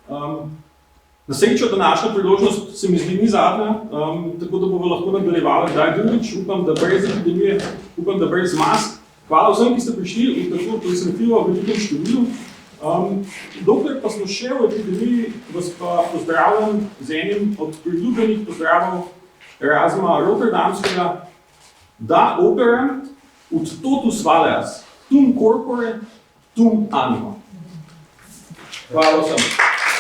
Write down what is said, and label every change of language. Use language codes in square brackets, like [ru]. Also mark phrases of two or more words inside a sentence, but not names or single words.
[sl] Na srečo današnja priložnost se mi zdi ni zadnja, tako da bomo lahko nadaljevali kdaj drugič, upam, da brez epidemije, upam, da brez mask. Hvala vsem, ki ste prišli in tako presenetljivo v velikem številu. Dokler pa smo še v epidemiji, vas pa pozdravljam z enim od priljubljenih pozdravov Erasma Rotterdamskega, da [la] operant ut totus valeas, tum corpore, tum animo. [sl] Hvala vsem.